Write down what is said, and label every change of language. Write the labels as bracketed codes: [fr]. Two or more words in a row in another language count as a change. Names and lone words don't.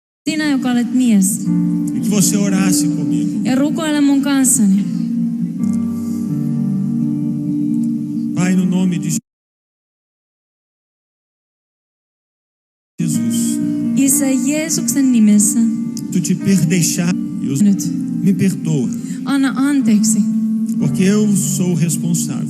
[fi] Sinä, joka olet mies. [pt] E que você orasse comigo. [fi] Ja rukoile mun kanssani. [pt] Pai, no nome de Jesus. [fi] Isä, Jeesuksen nimessä. [pt] Tu te deixar. [fi] Nyt. [pt] Me perdoa. [fi] Anna anteeksi, [pt] Porque eu sou responsável.